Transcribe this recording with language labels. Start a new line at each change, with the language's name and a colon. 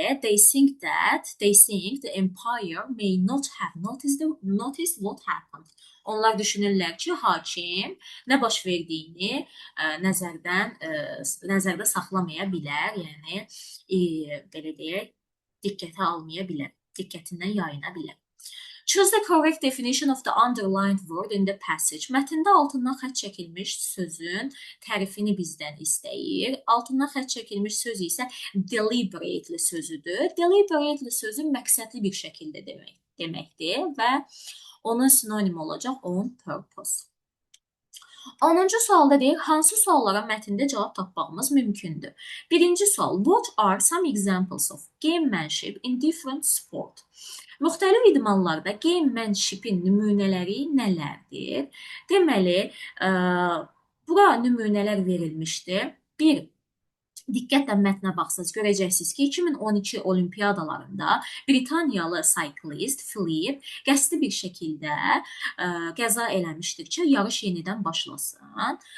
English: They think the umpire may not have noticed what happened.
Azerbaijani: Onlar düşünürlər ki, hakim nə baş verdiyini nəzərdə saxlamaya bilər, yəni belə deyək, diqqətə almaya bilər, diqqətindən yayına bilər.
English: Choose the correct definition of the underlined word in the passage.
Azerbaijani: Mətndə altından xətt çəkilmiş sözün tərifini bizdən istəyir. Altından xətt çəkilmiş söz isə deliberately sözüdür. Deliberately sözü məqsədli bir şəkildə deməkdir və onun sinonim olacaq
English: on purpose.
Azerbaijani: 10-cu sualda deyir, hansı suallara mətndə cavab tapmağımız mümkündür? Birinci sual,
English: what are some examples of gamemanship in different sport?
Azerbaijani: Müxtəlif idmanlarda gamemanshipin nümunələri nələrdir? Deməli, bura nümunələr verilmişdir. Bir, diqqətlə mətnə baxsınız, görəcəksiniz ki, 2012 olimpiyadalarında Britaniyalı cyclist Philip qəsdi bir şəkildə qəza eləmişdir ki, yarış yenidən başlasın.